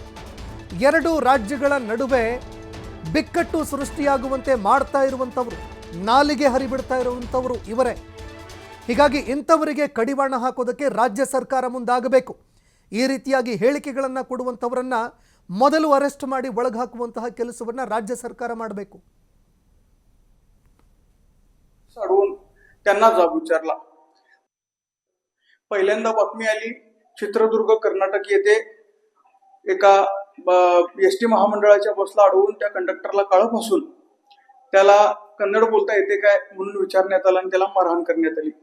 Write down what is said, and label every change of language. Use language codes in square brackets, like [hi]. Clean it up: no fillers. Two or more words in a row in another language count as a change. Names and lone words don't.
[kn] ಎರಡು ರಾಜ್ಯಗಳ ನಡುವೆ ಬಿಕ್ಕಟ್ಟು ಸೃಷ್ಟಿಯಾಗುವಂತೆ ಮಾಡ್ತಾ ಇರುವಂಥವರು, ನಾಲಿಗೆ ಹರಿಬಿಡ್ತಾ ಇರುವಂಥವರು ಇವರೇ. ಹೀಗಾಗಿ ಇಂಥವರಿಗೆ ಕಡಿವಾಣ ಹಾಕೋದಕ್ಕೆ ರಾಜ್ಯ ಸರ್ಕಾರ ಮುಂದಾಗಬೇಕು. ಈ ರೀತಿಯಾಗಿ ಹೇಳಿಕೆಗಳನ್ನು ಕೊಡುವಂಥವರನ್ನ ಮೊದಲು ಅರೆಸ್ಟ್ ಮಾಡಿ ಒಳಗೆ ಹಾಕುವಂತಹ ಕೆಲಸವನ್ನ ರಾಜ್ಯ ಸರ್ಕಾರ ಮಾಡಬೇಕು. [mr] त्यांना जाब विचारला. पहिल्यांदा बातमी आली चित्रदुर्ग कर्नाटक येथे एका एसटी महामंडळाच्या बसला अडवून त्या कंडक्टरला काळं फासून त्याला कन्नड बोलता येते काय म्हणून विचारण्यात आलं आणि त्याला मारहाण करण्यात आली.